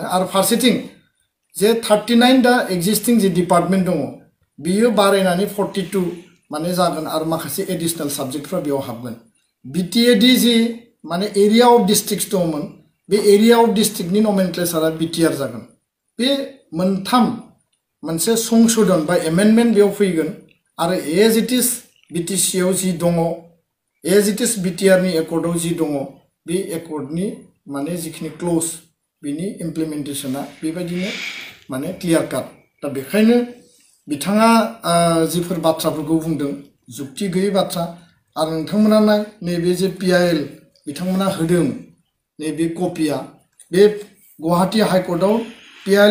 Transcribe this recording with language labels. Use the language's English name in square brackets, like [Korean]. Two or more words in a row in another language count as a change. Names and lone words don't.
[Bodo] आरो फारसेथिं जे 39 दा एक्जिस्टिं जे डिपार्टमेन्ट दङ बियो बारायनानै 42 माने जागोन आरो माखासे एडिशनेल साबजेक्टफ्रा बेयाव हाबगोन। बिटिएडि जि माने [English] area of district [Bodo] दंमोन, बे [English] area of district [Bodo] नमेनक्लेचारा बिटिआर जागोन। बे मोनथाम मोनसे संशोधन बा एमेन्डमेन्ट बेयाव फैगोन आरो [English] as it is [Bodo] बिटिसिआव जि दङ, [English] as it is [Bodo] बिटिआरनि एकर्डआव जि दङ, बे एकर्डनि माने जिखिनि क्लज बिनि इमप्लिमेन्टेसना बेबायदिनो माने [English] clear cut. [Bodo] दा बेखायनो बिथाङा जिफोर बाथ्राफोरखौ बुंदों जुक्ति गैयै बाथ्रा। आरो नोंथांमोना नाय नैबे जे PIL बिथांमोना होदों, नैबे कपिया बे गुवाहाटी हाइकर्टआव PIL